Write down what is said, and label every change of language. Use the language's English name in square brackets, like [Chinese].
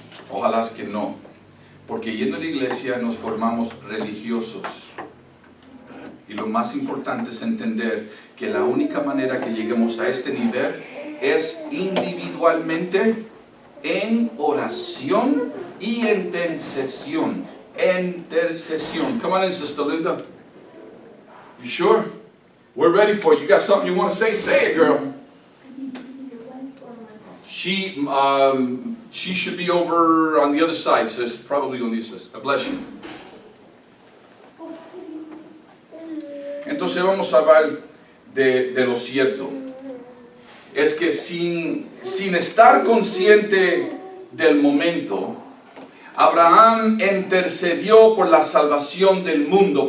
[Spanish] Ojalá que no, porque yendo a la iglesia nos formamos religiosos. Y lo más importante es entender que la única manera que lleguemos a este nivel es individualmente en oración y intercesión. [English] Intercesión. Come on in, Sister Linda. You sure? We're ready for you. You got something you want to say? Say it, girl. She should be over on the other side, sis. Probably on the other side. God bless you. [Spanish] Entonces vamos a hablar de lo cierto. Es que sin estar consciente del momento, Abraham intercedió por la salvación del mundo.